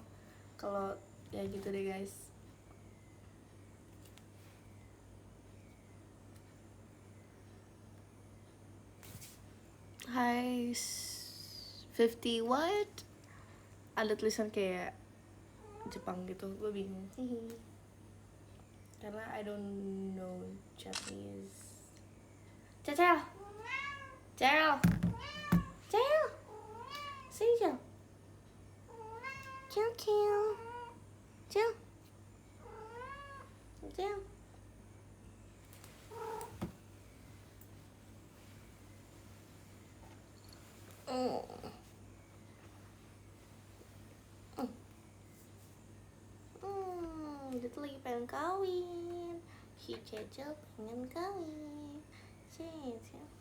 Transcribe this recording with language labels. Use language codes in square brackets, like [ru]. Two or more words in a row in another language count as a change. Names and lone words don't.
[id] Kalau ya gitu deh guys. Hai 50 what? Ada tulisan kayak Jepang gitu, gue bingung. [en] Karena I don't know Japanese. [id] Cecel, Cel, Cel, sini Cel, Cel, Cel, Cel, Cel. Dia tuh lagi pengen kawin. Si Cecel pengen kawin. Cecel.